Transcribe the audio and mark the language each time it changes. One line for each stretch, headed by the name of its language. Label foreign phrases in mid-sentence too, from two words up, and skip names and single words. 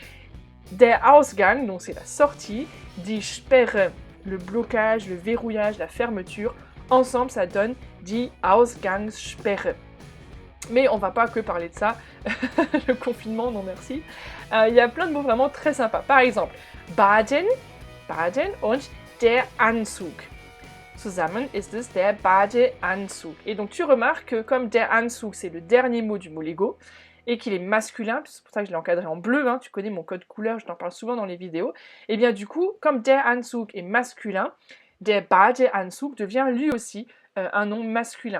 German: Der Ausgang,
French: donc c'est la sortie,
German: die Sperre,
French: le blocage, le verrouillage, la fermeture. Ensemble, ça donne
German: die Ausgangssperre.
French: Mais on va pas que parler de ça, le confinement, non merci. Il y a plein de mots vraiment très sympas. Par exemple,
German: Baden, Baden und der Anzug. Zusammen ist es der Badeanzug.
French: Et donc tu remarques que comme
German: der Anzug,
French: c'est le dernier mot du mot Lego, et qu'il est masculin, c'est pour ça que je l'ai encadré en bleu, hein, tu connais mon code couleur, je t'en parle souvent dans les vidéos, et bien du coup, comme
German: der Anzug
French: est masculin,
German: der Badeanzug
French: devient lui aussi un nom masculin.